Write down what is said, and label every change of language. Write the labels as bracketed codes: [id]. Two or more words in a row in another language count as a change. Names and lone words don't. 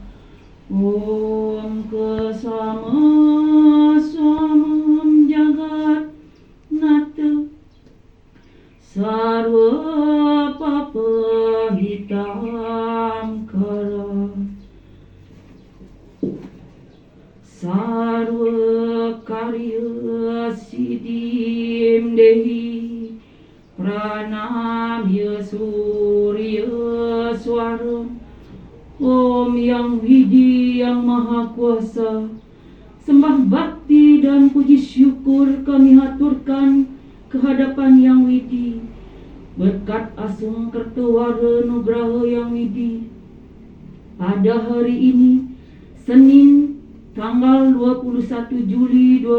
[sa] Om Kesama Swamam Jagat Nata Sarva Papa Hitam Kara Sarva Karya Siddhim Dehi Pranamya Surya Swara. [id] Om Yang Widi Yang Maha Kuasa, sembah bakti dan puji syukur kami haturkan kehadapan Yang Widi. Berkat Asung Kertawara Nugraha Yang Widi, pada hari ini Senin tanggal 21 Juli